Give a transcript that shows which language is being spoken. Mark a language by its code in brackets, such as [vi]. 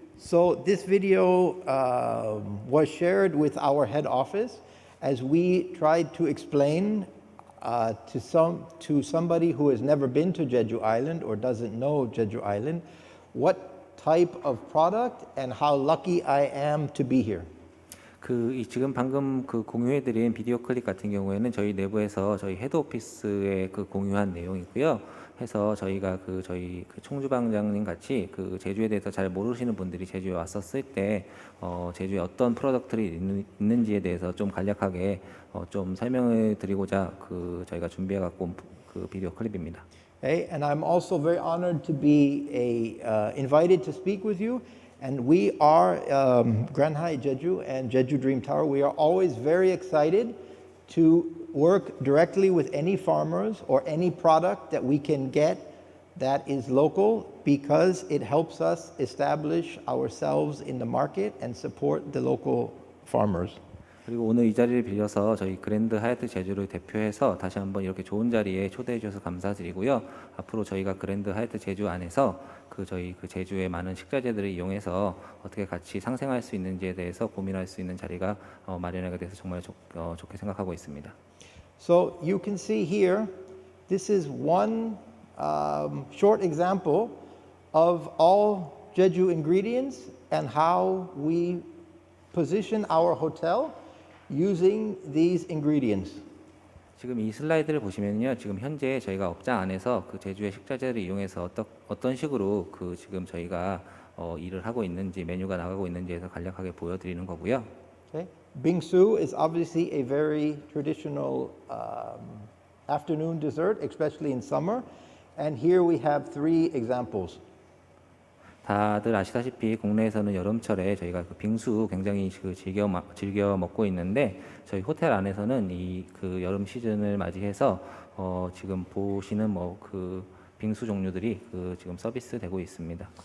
[en] So this video was shared with our head office as we tried to explain to somebody who has never been to Jeju Island or doesn't know Jeju Island what type of product and how lucky I am to be here. [ko] 지금 방금 그 공유해드린 비디오 클립 같은 경우에는 저희 내부에서 저희 헤드 오피스에 그 공유한 내용이고요. 해서 저희가 저희 총주방장님 같이 그 제주에 대해서 잘 모르시는 분들이 제주에 왔었을 때 제주에 어떤 프로덕트들이 있는지에 대해서 좀 간략하게 좀 설명을 드리고자 저희가 준비해 갖고 온 그 비디오 클립입니다. [en] Okay? And I'm also very honored to be invited to speak with you. And we are Grand Hyatt Jeju and Jeju Dream Tower. We are always very excited to work directly with any farmers or any product that we can get that is local because it helps us establish ourselves in the market and support the local farmers. [ko] 그리고 오늘 이 자리를 빌려서 저희 그랜드 하얏트 제주를 대표해서 다시 한번 이렇게 좋은 자리에 초대해 주셔서 감사드리고요. 앞으로 저희가 그랜드 하얏트 제주 안에서 저희 제주의 많은 식자재들을 이용해서 어떻게 같이 상생할 수 있는지에 대해서 고민할 수 있는 자리가 마련하게 돼서 정말 좋게 생각하고 있습니다. [en] So you can see here, this is one short example of all Jeju ingredients and how we position our hotel using these ingredients. [ko] 지금 이 슬라이드를 보시면요, 지금 현재 저희가 업장 안에서 그 제주의 식자재를 이용해서 어떤 식으로 지금 저희가 일을 하고 있는지 메뉴가 나가고 있는지에서 간략하게 보여드리는 거고요. [en] Okay. Bingsu is obviously a very traditional afternoon dessert, especially in summer. And here we have 3 examples. [ko] 다들 아시다시피 국내에서는 여름철에 저희가 빙수 굉장히 즐겨 먹고 있는데 저희 호텔 안에서는 여름 시즌을 맞이해서 지금 보시는 빙수 종류들이 지금 서비스되고 있습니다.